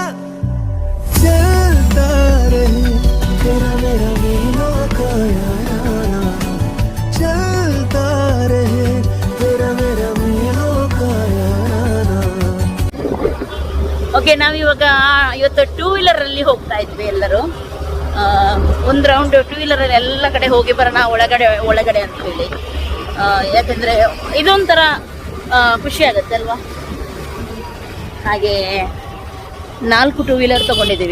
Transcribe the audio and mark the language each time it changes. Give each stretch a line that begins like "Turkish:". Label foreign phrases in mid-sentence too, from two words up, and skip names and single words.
Hindi: चलता रहे तेरा मेरा मीलों का याराना, चलता रहे तेरा मेरा मीलों का याराना.
Kannada: ಓಕೆ, ನಾವಿವಾಗ ಇವತ್ತು 2-ವೀಲರಲ್ಲಿ ಹೋಗ್ತಾ ಇದ್ವಿ ಎಲ್ಲರೂ. ಒಂದು ರೌಂಡ್ 2-ವೀಲರಲ್ಲಿ ಎಲ್ಲ ಕಡೆ ಹೋಗಿ ಬರೋಣ ಒಳಗಡೆ ಅಂತ ಹೇಳಿ. ಯಾಕಂದರೆ ಇದೊಂಥರ ಖುಷಿ ಆಗುತ್ತೆ ಅಲ್ವಾ. ಹಾಗೆ 4 2-ವೀಲರ್ ತೊಗೊಂಡಿದ್ದೀವಿ.